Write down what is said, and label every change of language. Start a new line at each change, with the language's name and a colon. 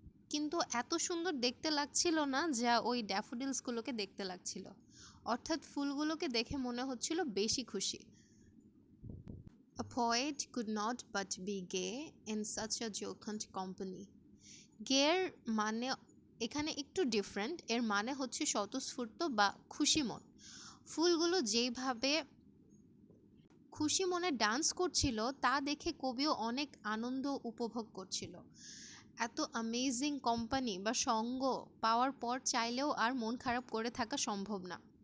Bangla: কিন্তু এত সুন্দর দেখতে লাগছিল না যা ওই ড্যাফোডিলসগুলোকে দেখতে লাগছিল। অর্থাৎ ফুলগুলোকে দেখে মনে হচ্ছিল বেশি খুশি।
English: A poet could not but be gay in such a jocund company.
Bangla: গের মানে এখানে একটু ডিফারেন্ট, এর মানে হচ্ছে স্বতঃস্ফূর্ত বা খুশি মন। ফুলগুলো যেইভাবে খুশি মনে ডান্স করছিল তা দেখে কবিও অনেক আনন্দ উপভোগ করছিল। এত অ্যামেজিং কোম্পানি বা সঙ্গ পাওয়ার পর চাইলেও আর মন খারাপ করে থাকা সম্ভব না।